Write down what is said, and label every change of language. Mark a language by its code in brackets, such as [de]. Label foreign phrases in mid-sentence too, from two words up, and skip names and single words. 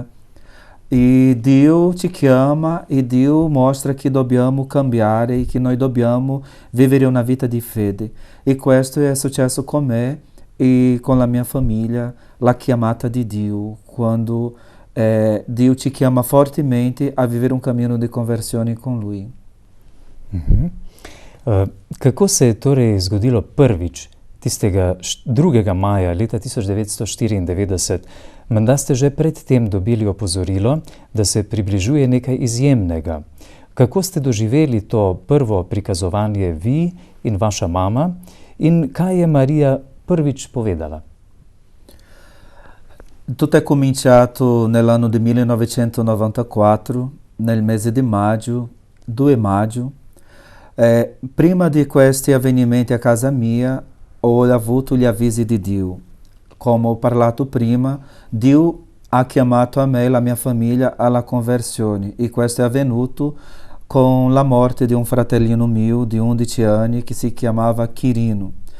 [it] E Dio ci chiama e Dio mostra che dobbiamo cambiare e che noi dobbiamo vivere una vita di fede. E questo è successo con me e con la mia famiglia, la chiamata di Dio, quando Dio ci chiama fortemente a vivere un cammino di conversione con Lui. [sl] Kako se je torej zgodilo prvič, tistega 2. maja leta 1994, menda ste že predtem dobili opozorilo, da se približuje nekaj izjemnega. Kako ste doživeli to prvo prikazovanje vi in vaša mama in kaj je Marija prvič povedala? [it] Tutto è cominciato nell'anno di 1994, nel mese di maggio, 2 maggio. Prima di questi avvenimenti a casa mia ho avuto gli avvisi di Dio. Come ho parlato prima, Dio ha chiamato a me e la mia famiglia alla conversione e questo è avvenuto con la morte di un fratellino mio di 11 anni che si chiamava Quirino.